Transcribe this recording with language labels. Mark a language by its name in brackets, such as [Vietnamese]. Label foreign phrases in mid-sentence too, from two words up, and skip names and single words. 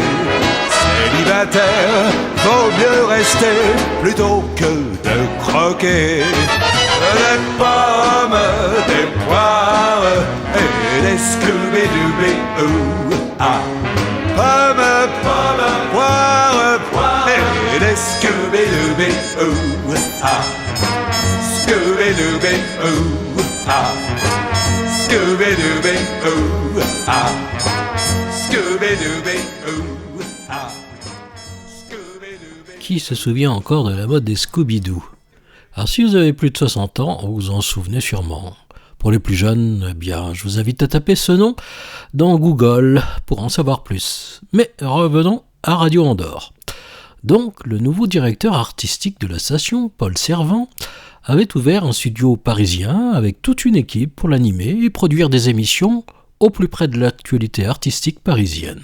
[French] Célibataire, vaut mieux rester plutôt que de croquer des pommes, des poires et des Scooby-Dooby-Oo, ah, pommes, poires et des Scooby-Dooby-Oo, ah, Scooby-Dooby-Oo, ah, Scooby-Dooby-Oo, ah, Scooby-Dooby-Oo, ah, Scooby-Dooby-Oo. Qui se souvient encore de la mode des Scooby-Doo? Alors si vous avez plus de 60 ans, vous vous en souvenez sûrement. Pour les plus jeunes, eh bien, je vous invite à taper ce nom dans Google pour en savoir plus. Mais revenons à Radio Andorre. Donc, le nouveau directeur artistique de la station, Paul Servan, avait ouvert un studio parisien avec toute une équipe pour l'animer et produire des émissions au plus près de l'actualité artistique parisienne.